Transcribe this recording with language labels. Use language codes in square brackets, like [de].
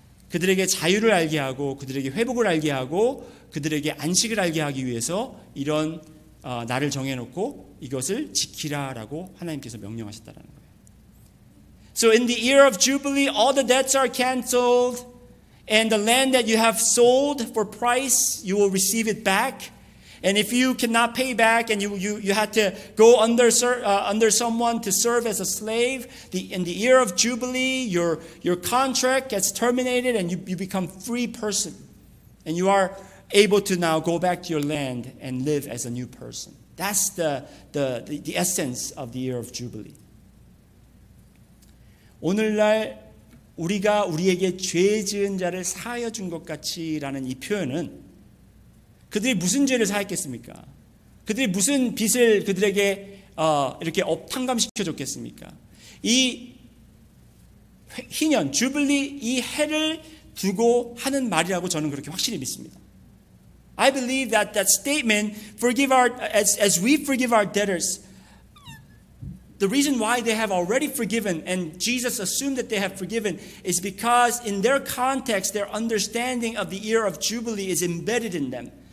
[ko] 그들에게 자유를 알게 하고 그들에게 회복을 알게 하고 그들에게 안식을 알게 하기 위해서 이런 날을 정해놓고 이것을 지키라라고 하나님께서 명령하셨다는 거예요. [en] So in the year of Jubilee, all the debts are canceled, and the land that you have sold for price, you will receive it back. And if you cannot pay back, and you had to go under someone to serve as a slave, in the year of Jubilee, your contract gets terminated, and you become free person, and you are able to now go back to your land and live as a new person. That's the essence of the year of Jubilee. [ko] 오늘날 우리가 우리에게 죄 지은 자를 사하여 준 것 같이라는 이 표현은 그들이 무슨 죄를 사했겠습니까? 그들이 무슨 빚을 그들에게 이렇게 탕감시켜 줬겠습니까? 이 희년, 주빌리 이 해를 두고 하는 말이라고 저는 그렇게 확실히 믿습니다. [en] I believe that statement, as we forgive our debtors, the reason why they have already forgiven and Jesus assumed that they have forgiven is because in their context, their understanding of the year of Jubilee is embedded in them.